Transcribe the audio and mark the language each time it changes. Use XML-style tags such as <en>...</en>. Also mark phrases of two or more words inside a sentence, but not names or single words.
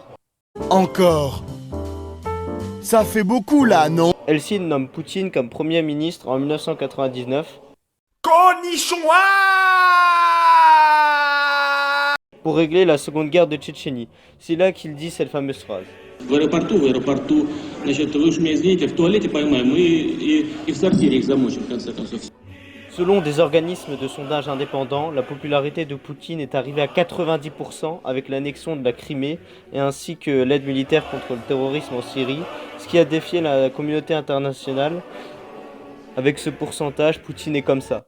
<fr>Encore. Ça fait beaucoup là, non? Eltsine nomme Poutine comme premier ministre en 1999 Cornichon. pour régler la seconde guerre de Tchétchénie. C'est là qu'il dit cette fameuse phrase.</fr> <ru>В аэропорту, значит, вы уж меня извините, в туалете поймаем и в сортире их замочим, в конце концов.</ru> <fr>Selon des organismes de sondage indépendants, la popularité de Poutine est arrivée à 90% avec l'annexion de la Crimée et ainsi que l'aide militaire contre le terrorisme en Syrie, ce qui a défié la communauté internationale. Avec ce pourcentage, Poutine est comme ça.</fr>